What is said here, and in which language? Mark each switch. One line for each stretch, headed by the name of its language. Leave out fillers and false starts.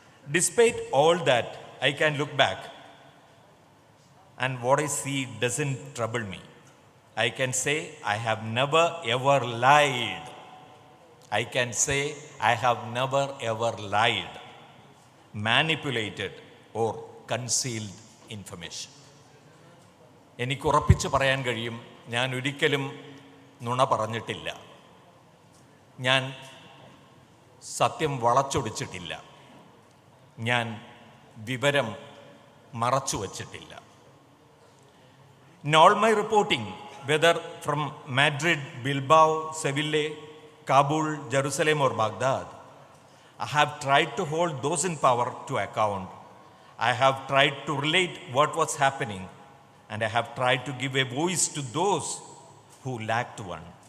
English: Despite all that, I can look back and what I see doesn't trouble me. I can say I have never ever lied. I can say I have never ever lied, manipulated or concealed information.
Malayalam: എനിക്ക് ഉറപ്പിച്ച് പറയാൻ കഴിയും, ഞാൻ ഒരിക്കലും നുണ പറഞ്ഞിട്ടില്ല, ഞാൻ സത്യം വളച്ചൊടിച്ചിട്ടില്ല, ഞാൻ വിവരം മറച്ചു വച്ചിട്ടില്ല.
English: In all my reporting, whether from Madrid, Bilbao, Seville, Kabul, Jerusalem or Baghdad, I have tried to hold those in power to account. I have tried to relate what was happening, and I have tried to give a voice to those who lacked one.